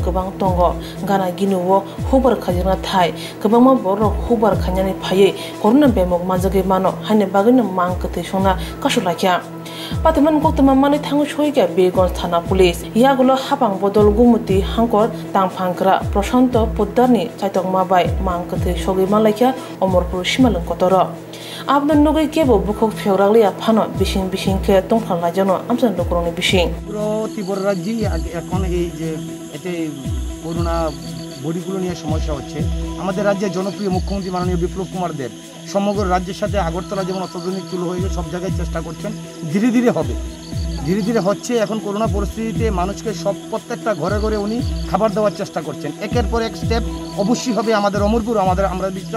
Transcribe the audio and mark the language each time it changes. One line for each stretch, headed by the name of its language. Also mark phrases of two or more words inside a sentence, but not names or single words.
Kok Borok: gobang tongo gana ginuwo hubar khajina thai gobangma borok hubar khanyani phaye corona bemung manja gai mano hane bagina mang kethe sona kasulakya Patiman koktama mani thangu choiga Birgonj Thana Police yagulo habang bodol gumuti hangkor tangphangkra Prashanto Poddarni chaitokma bai mangkathe sogi malakya Omorpur simalung kotoro abdan nogai kebo bukhok pheograglia phano bising ke tongthang lajano amsan lokroni bising
Bangla: পুরো ত্রিপুরা রাজ্যে এখন এই যে এতে করোনা বডিগুলো নিয়ে সমস্যা হচ্ছে আমাদের রাজ্যের জনপ্রিয় মুখ্যমন্ত্রী মাননীয় বিপ্লব কুমার দেব সমগ্র রাজ্যের সাথে আগরতলা যেমন অত্যাধুনিক তুলো হয়ে সব জায়গায় চেষ্টা করছেন ধীরে ধীরে হচ্ছে এখন করোনা পরিস্থিতিতে মানুষকে প্রত্যেকটা ঘরে উনি খাবার দেওয়ার চেষ্টা করছেন একের পর এক স্টেপ অবশ্যই হবে আমাদের অমরপুর আমরা বিশ্বাস